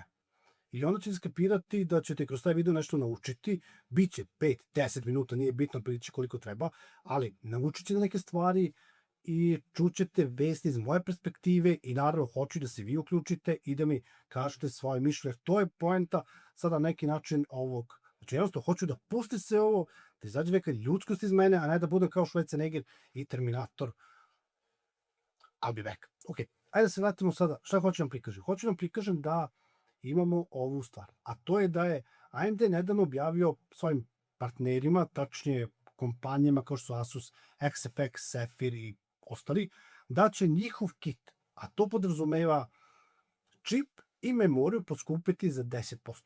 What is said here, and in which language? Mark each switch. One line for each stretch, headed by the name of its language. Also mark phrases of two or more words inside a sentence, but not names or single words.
Serbian: I onda ćete skapirati da ćete kroz taj video nešto naučiti, biće 5-10 minuta, nije bitno prići koliko treba, ali naučit ćete neke stvari i čućete vesti iz moje perspektive i naravno hoću da se vi uključite i da mi kažete svoje mišljenje. To je poenta sada neki način ovog. Znači jednostavno hoću da pusti se ovo, da izađe neka ljudskost iz mene, a ne da budem kao Schwarzenegger i Terminator.
English: I'll be back.
Serbian: Ok, ajde da se vratimo sada. Šta hoću vam prikažem? Hoću vam prikažem da imamo ovu stvar, a to je da je AMD nedavno objavio svojim partnerima, tačnije kompanijama kao što su Asus, XFX, Sapphire i ostali, da će njihov kit, a to podrazumeva čip i memoriju, poskupiti za 10%.